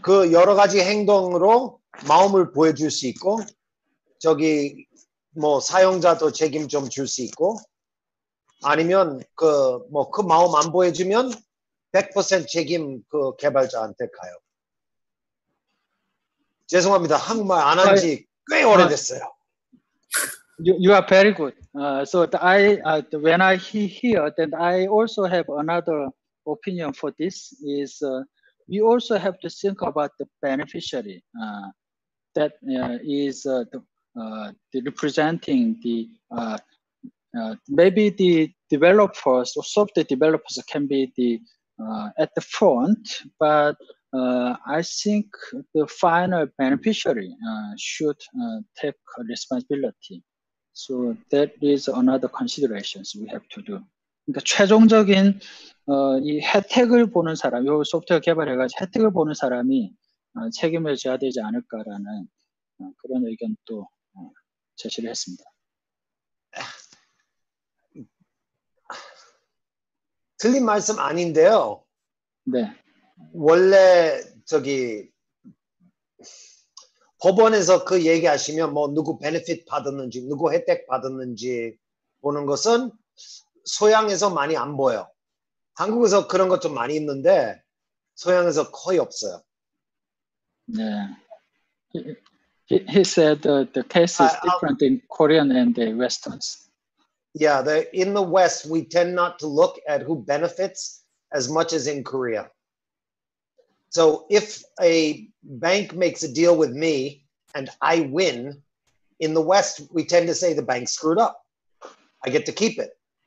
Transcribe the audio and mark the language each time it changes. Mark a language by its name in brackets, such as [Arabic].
[Korean] 그 여러 가지 행동으로 마음을 보여줄 수 있고 저기 뭐 사용자도 책임 좀 줄 수 있고 아니면 그 마음 안 보여주면 100% 책임 그 개발자한테 가요. 죄송합니다. 한국말 안 한 지 꽤 오래됐어요. [English] You are very good. So when I hear that, I also have another opinion for this is we also have to think about the beneficiary that is the representing the maybe the developers or software developers can be the at the front, but I think the final beneficiary should take responsibility. So that is another considerations we have to do. [Korean] 그러니까 최종적인 이 혜택을 보는 사람, 요 소프트웨어 개발해가지고 혜택을 보는 사람이 책임을 져야 되지 않을까라는 그런 의견도 제시를 했습니다. 틀린 말씀 아닌데요. 네. 원래 저기 법원에서 그 얘기하시면 뭐 누구 베네핏 받았는지 누구 혜택 받았는지 보는 것은 소양에서 많이 안 보여. 한국에서 그런 것 좀 많이 있는데 소양에서 거의 없어요. 네. [English] He said the case is different in Korean and the Westerns. Yeah, in the West we tend not to look at who benefits as much as in Korea. So if a bank makes a deal with me and I win, in the West, we tend to say the bank screwed up. I get to keep it.